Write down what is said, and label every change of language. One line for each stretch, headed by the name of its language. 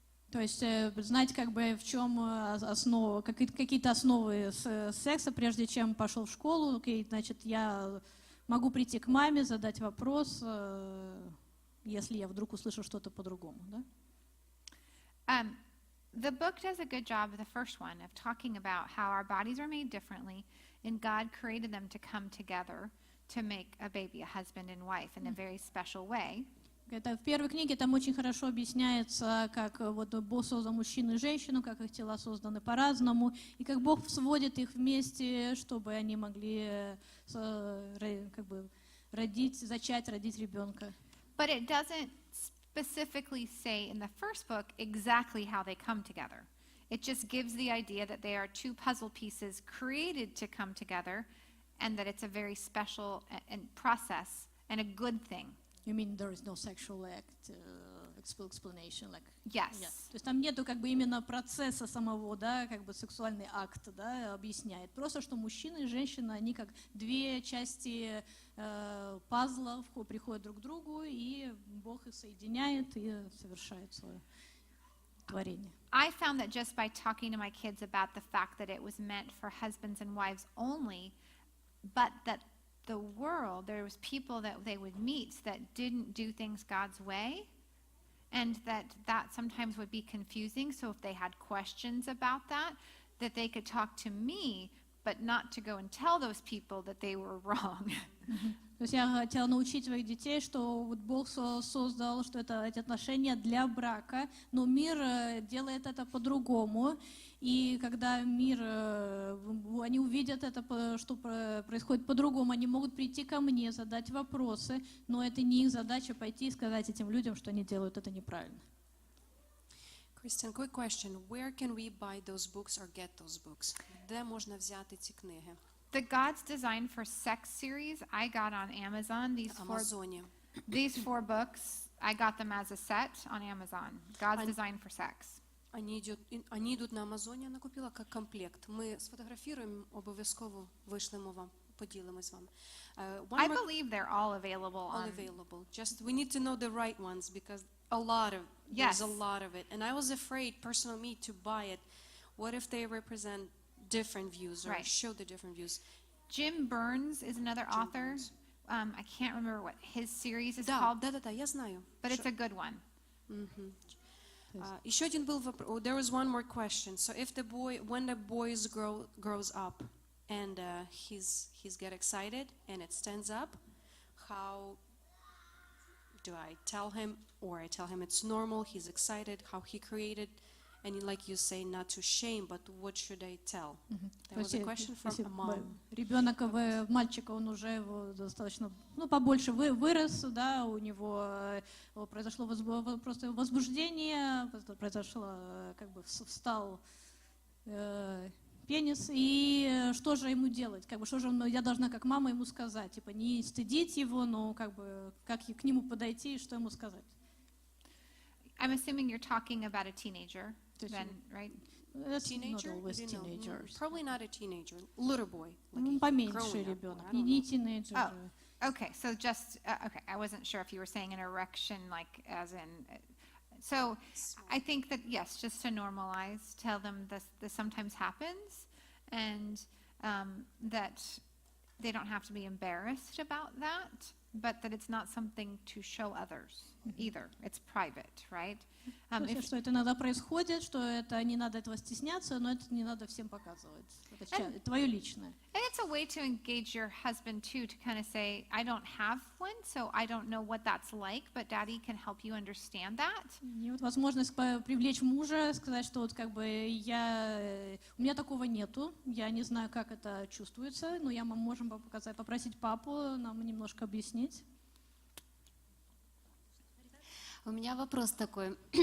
Russian: То есть знать, как бы, в чем основа, какие-то основы секса, прежде чем пошел в школу. Окей, значит, я могу прийти к маме, задать вопрос, если я вдруг услышу что-то по-другому, да?
English: The book does a good job, the first one, of talking about how our bodies are made differently, and God created them to come together to make a baby, a husband and wife, in a very special way.
Russian: Это в первой книге там очень хорошо объясняется, как вот Бог создал мужчину и женщину, как их тела созданы по-разному, и как Бог сводит их вместе, чтобы они могли как бы зачать, родить ребенка.
English: But it doesn't specifically say in the first book exactly how they come together. It just gives the idea that they are two puzzle pieces created to come together, and that it's a very special and process and a good thing. You mean there is no sexual act explanation, like? Yes.
Russian: То есть там нету как бы именно процесса самого, да, как бы сексуальный акт, да, объясняет. Просто что мужчина и женщина, они как две части пазла приходят друг к другу, и Бог их соединяет и совершает свое. творение.
English: I found that just by talking to my kids about the fact that it was meant for husbands and wives only, but that the world, there was people that they would meet that didn't do things God's way, and that sometimes would be confusing. So if they had questions about that they could talk to me, but not to go and tell those people that they were wrong.
Russian: То есть я хотела научить своих детей, что вот Бог создал, что эти отношения для брака, но мир делает это по-другому. И когда они увидят это, что происходит по-другому, они могут прийти ко мне, задать вопросы, но это не их задача пойти и сказать этим людям, что они делают это неправильно.
English: Kristen, quick question. Where can we buy those books or get those books?
Ukrainian: Де можна взяти ці книги?
English: The God's Design for Sex series I got on Amazon.
Ukrainian: Амазоні.
English: These four books, I got them as a set on Amazon. God's Design for Sex.
Ukrainian: Они йдуть на Амазоні, я накупила як комплект. Ми сфотографіруємо, обов'язково вишлемо вам, поділимось з вами.
English: I believe they're all available All on. available. Just we need to know the right ones because there's a lot of it. And I was afraid, personally me, to buy it. What if they represent different views or Right. show the different views? Jim Burns is another author. Burns. I can't remember what his series is called,
Russian: Да, я знаю.
English: but it's a good one.
Russian: Еще один был вопрос.
English: There was one more question. So if when the boy grows up and he's get excited and it stands up, how do I tell him, or I tell him it's normal, he's excited, how he created, and like you say, not to shame, but what should I tell? That was a question from a mom.
Russian: Ребенок, мальчик, он уже достаточно, побольше вырос, да, у него произошло просто возбуждение, произошло, встал пенис, и что же ему делать? Что же я должна как мама ему сказать? Типа не стыдить его, но как к нему подойти и что ему сказать?
English: I'm assuming you're talking about a teenager, Yes, then, right? That's Teenager? not always You know, teenagers. Probably not a teenager. Little boy. Like a
Russian: Поменьше
English: growing up
Russian: ребенок,
English: one, I don't
Russian: не
English: know.
Russian: тинейджер.
English: Oh. Okay, so just, okay, I wasn't sure if you were saying an erection, like as in, so I think that, yes, just to normalize, tell them this sometimes happens, and that they don't have to be embarrassed about that, but that it's not something to show others either. It's private, right?
Russian: Что это иногда происходит, что это не надо этого стесняться, но это не надо всем показывать. Это твое личное.
English: And it's a way to engage your husband too, to kind of say, I don't have one, so I don't know what that's like, but Daddy can help you understand that.
Russian: И вот возможность привлечь мужа, сказать, что вот у меня такого нету, я не знаю, как это чувствуется, но мы можем попросить папу нам немножко объяснить. У меня вопрос такой.